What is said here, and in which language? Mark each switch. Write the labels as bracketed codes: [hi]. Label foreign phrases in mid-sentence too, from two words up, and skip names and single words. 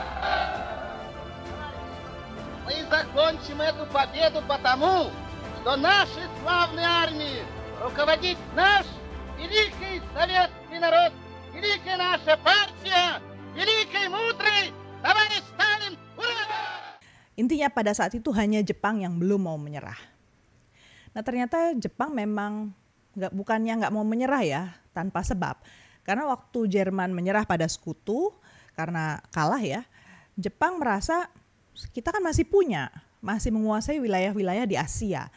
[ru] Мы закончим эту победу потому, что наши славные армии руководит наш великий советский народ, великая наша партия, великий мудрый товарищ Сталин. Ура! [id] Intinya pada saat itu hanya Jepang yang belum mau menyerah. Nah ternyata Jepang memang bukannya nggak mau menyerah ya tanpa sebab. Karena waktu Jerman menyerah pada sekutu karena kalah ya, Jepang merasa kita kan masih menguasai wilayah-wilayah di Asia.